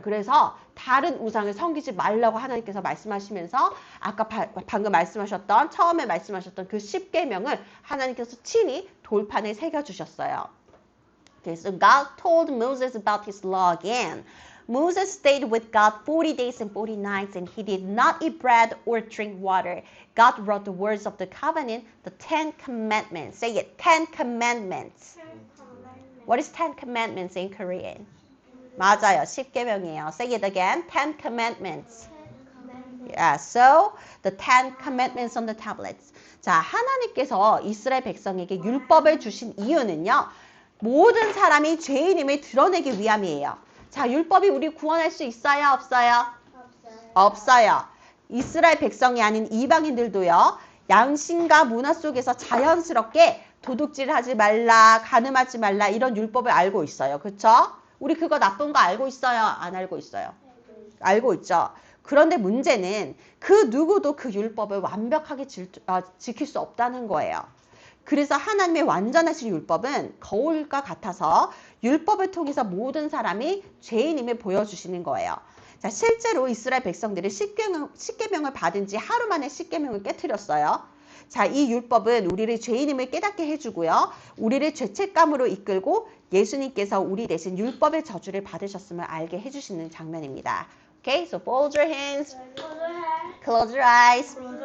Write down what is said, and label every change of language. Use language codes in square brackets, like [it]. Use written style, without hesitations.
[ko] 그래서 다른 우상을 섬기지 말라고 하나님께서 말씀하시면서 아까 방금 말씀하셨던 처음에 말씀하셨던 그 10계명을 하나님께서 친히 돌판에 새겨주셨어요. [en] Okay, so God told Moses about his law again. Moses stayed with God 40 days and 40 nights, and he did not eat bread or drink water. God wrote the words of the covenant, the 10 commandments. Say it, 10 commandments. What is 10 commandments in Korean? [ko] 맞아요. 10계명이에요. [en] Say it again. 10 commandments. Yeah, so the 10 commandments on the tablets. [ko] 자, 하나님께서 이스라엘 백성에게 율법을 주신 이유는요. 모든 사람이 죄인임을 드러내기 위함이에요. 자, 율법이 우리 구원할 수 있어요? 없어요? 없어요. 이스라엘 백성이 아닌 이방인들도요. 양심과 문화 속에서 자연스럽게 도둑질 하지 말라, 간음하지 말라 이런 율법을 알고 있어요. 그렇죠? 우리 그거 나쁜 거 알고 있어요? 안 알고 있어요? 알고 있죠. 그런데 문제는 그 누구도 그 율법을 완벽하게 지킬 수 없다는 거예요. 그래서 하나님의 완전하신 율법은 거울과 같아서 율법을 통해서 모든 사람이 죄인임을 보여주시는 거예요. 자, 실제로 이스라엘 백성들이 10계명을 받은 지 하루 만에 10계명을 깨트렸어요. 자, 이 율법은 우리를 죄인임을 깨닫게 해주고요. 우리를 죄책감으로 이끌고 예수님께서 우리 대신 율법의 저주를 받으셨음을 알게 해주시는 장면입니다. [en] Okay, so fold your hands, close your eyes.